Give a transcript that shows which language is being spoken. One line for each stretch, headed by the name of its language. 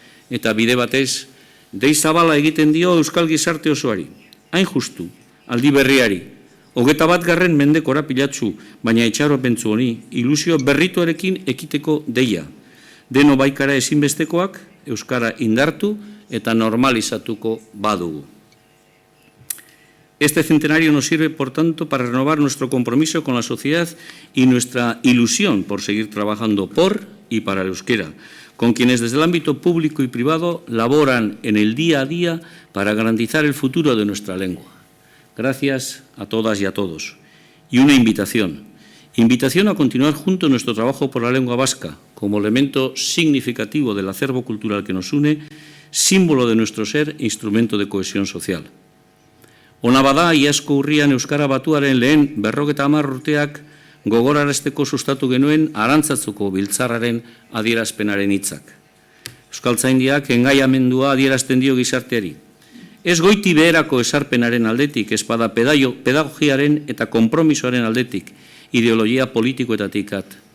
Basque: Eta bide batez, dei zabala egiten dio euskal gizarte osoari, hain justu, aldi berriari, 21. mendeko korapilatsu, baina itxaropentsu honi, ilusio berrituarekin ekiteko deia. Deno baikara ezinbestekoak, euskara indartu eta normalizatuko badugu.
Spanish: Este centenario nos sirve, por tanto, para renovar nuestro compromiso con la sociedad y nuestra ilusión por seguir trabajando por y para el euskera, con quienes desde el ámbito público y privado laboran en el día a día para garantizar el futuro de nuestra lengua. Gracias a todas y a todos. Y una invitación. Invitación a continuar junto nuestro trabajo por la lengua vasca, como elemento significativo del acervo cultural que nos une, símbolo de nuestro ser e instrumento de cohesión social.
Basque: Ona bada, iazko urrian Euskara Batuaren lehen 50 urteak gogorarazteko sustatu genuen Arantzazuko biltzarraren adierazpenaren hitzak. Euskaltzaindiak engaiamendua adierazten dio gizarteari. Ez goiti beherako esarpenaren aldetik, ez bada pedagogiaren eta konpromisoaren aldetik, ideologia politikoetatik at.